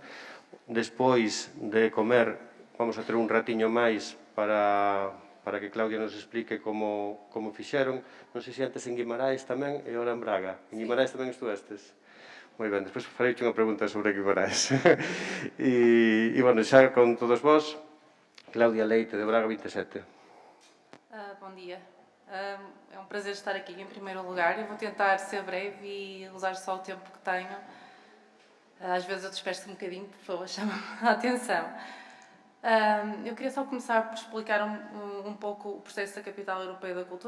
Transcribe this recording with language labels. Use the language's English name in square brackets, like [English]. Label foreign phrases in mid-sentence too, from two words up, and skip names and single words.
[Galician] Despois de comer vamos a ter un ratiño máis para que Claudia nos explique como fixeron. Non sei se antes en Guimarães tamén e ora en Braga. En Guimarães tamén estuvestes? Moi ben, despois farei unha pregunta sobre Guimarães. E, bueno, xa con todos vós, Claudia Leite, de Braga 27. [Portuguese] Bom dia. É um prazer estar aqui em primeiro lugar. Eu vou tentar ser breve e usar só o tempo que tenho. Às vezes eu disperso um bocadinho, por favor, chama-me a atenção. Eu queria só começar por explicar um pouco o processo da Capital Europeia da Cultura.